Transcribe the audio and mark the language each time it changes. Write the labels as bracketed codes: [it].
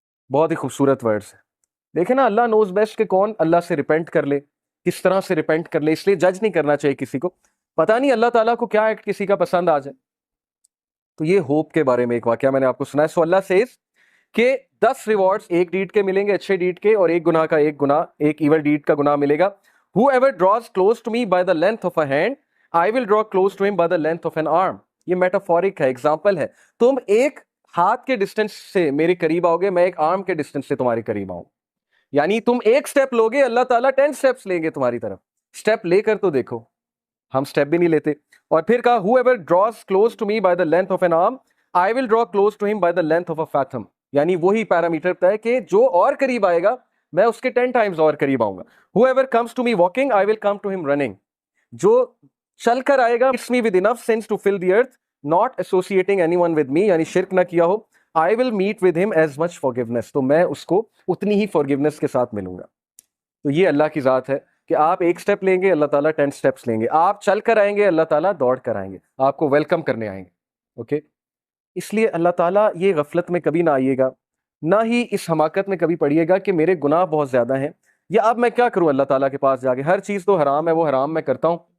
[hi] बहुत ही खूबसूरत वर्ड्स है. देखे ना, अल्लाह नोज बेस्ट कि कौन अल्लाह से रिपेंट कर ले, किस तरह से रिपेंट कर ले. इसलिए जज नहीं करना चाहिए किसी को, पता नहीं अल्लाह ताला को क्या एक्ट किसी का पसंद आ जाए. तो ये होप के बारे में एक वाकया मैंने आपको सुनाया. सो अल्लाह सेज कि 10 रिवॉर्ड्स एक डीड के मिलेंगे, अच्छे डीड के, और एक गुनाह का एक इवल डीड का गुनाह मिलेगा. [en] Whoever draws close to me by the length of a hand, I will draw close to him by the length of an arm. [hi] ये मेटाफोरिक है, एग्जाम्पल है. तुम एक हाथ के डिस्टेंस से मेरे करीब आओगे, मैं एक आर्म के डिस्टेंस से तुम्हारे करीब आऊं. यानी तुम एक स्टेप लोगे, अल्लाह ताला 10 स्टेप्स लेंगे तुम्हारी तरफ. स्टेप लेकर तो देखो, हम स्टेप भी नहीं लेते. [en] और फिर कहा whoever draws close to me by the length of an arm, I will draw close to him by the length of a fathom. [hi] यानी वही पैरामीटर तय कि जो और करीब आएगा मैं उसके 10 टाइम्स और करीब आऊंगा. [en] Whoever comes to me walking, I will come to him running. [hi] जो चल कर आएगा, [en] it's me with enough sense to fill the earth, not associating anyone with me, [hi] यानी शिर्क ना किया हो, [en] I will meet with him as much forgiveness. [hi] तो मैं उसको उतनी ही forgiveness के साथ मिलूंगा. तो ये अल्लाह की ज़ात है कि आप एक स्टेप लेंगे, अल्लाह ताला 10 स्टेप्स लेंगे. आप चल कर आएंगे, अल्लाह ताला दौड़ कर आएंगे, आपको वेलकम करने आएंगे. ओके, इसलिए अल्लाह ताला ये गफलत में कभी ना आइएगा, ना ही इस हमाकत में कभी पड़िएगा कि मेरे गुनाह बहुत ज़्यादा हैं, या अब मैं क्या करूं अल्लाह ताला के पास जाके, हर चीज़ तो हराम है, वो हराम मैं करता हूं.